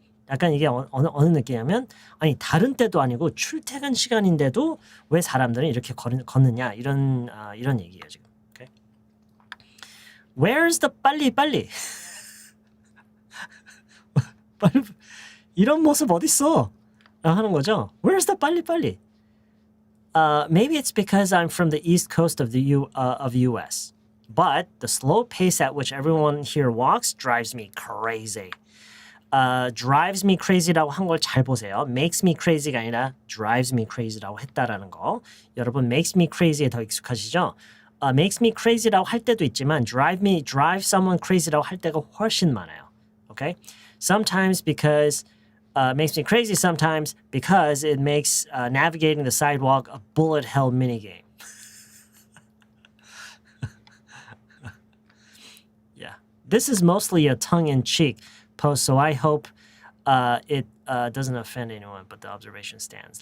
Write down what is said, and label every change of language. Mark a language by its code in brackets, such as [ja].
[ko] 약간 이게 어느 느낌이냐면 아니 다른 때도 아니고 출퇴근 시간인데도 왜 사람들은 이렇게 걷느냐 이런 얘기예요 지금. [en] Okay? Where's the [ko] 빨리 이런 모습 어딨어? 하는 거죠. [en] Where's the 빨리? Maybe it's because I'm from the east coast of the US. But the slow pace at which everyone here walks drives me crazy. Drives me crazy [ko] 라고 한 걸 잘 보세요. [en] Makes me crazy [ko] 가 아니라 [en] drives me crazy [ko] 라고 했다라는 거. 여러분 [en] makes me crazy [ko] 에 더 익숙하시죠? [en] Makes me crazy [ko] 라고 할 때도 있지만 [en] drive someone crazy [ko] 라고 할 때가 훨씬 많아요. [en] Okay? Sometimes because makes me crazy sometimes because it makes navigating the sidewalk a bullet hell minigame. Yeah. This is mostly a tongue-in-cheek post, so I hope it doesn't offend anyone, but the observation stands.